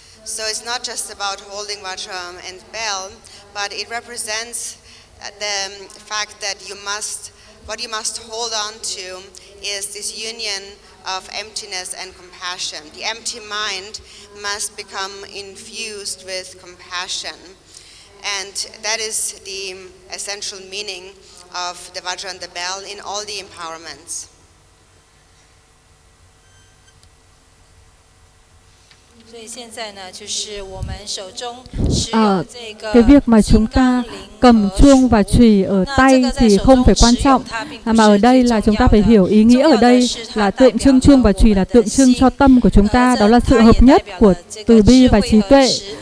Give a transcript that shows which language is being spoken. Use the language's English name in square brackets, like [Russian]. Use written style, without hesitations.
[English] So it's not just about holding vajra and bell, but it represents the fact that what you must hold on to is this union of emptiness and compassion. The empty mind must become infused with compassion. And that is the essential meaning of the vajra and the bell in all the empowerments. [Chinese] 所以现在呢，就是我们手中持 Ờ, 有这个 [Vietnamese] cái việc mà chúng ta cầm chuông và chùy ở tay thì không phải quan trọng, mà ở đây là chúng ta phải hiểu ý nghĩa ở đây là tượng trưng chuông và chùy là tượng trưng cho tâm của chúng ta, đó là sự hợp nhất của từ bi và trí tuệ.